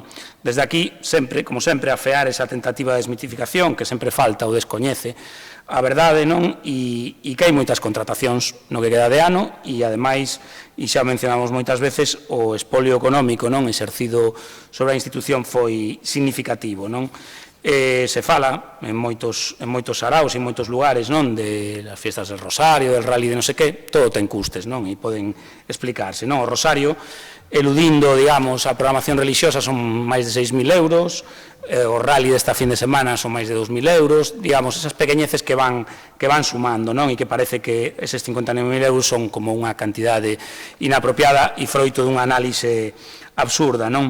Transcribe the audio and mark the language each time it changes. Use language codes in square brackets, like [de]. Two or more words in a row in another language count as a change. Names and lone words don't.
[gl] Desde aquí, sempre, como sempre, afear esa tentativa de desmitificación que sempre falta ou descoñece a verdade, non? E que hai moitas contratacións no que queda de ano e, ademais, e xa mencionamos moitas veces, o espolio económico, non? Exercido sobre a institución foi significativo, non? Se fala en moitos saraos e en moitos lugares, non? [es] De las fiestas del Rosario, del rally [gl] de non sei que, todo ten custes, non? E poden explicarse, non? O Rosario, eludindo, digamos, a programación religiosa son máis de 6.000 euros, o rally desta fin de semana son máis de 2.000 euros, digamos, esas pequeñeces que van sumando, non? E que parece que eses 59.000 euros son como unha cantidade inapropiada e froito dunha análise absurda, non?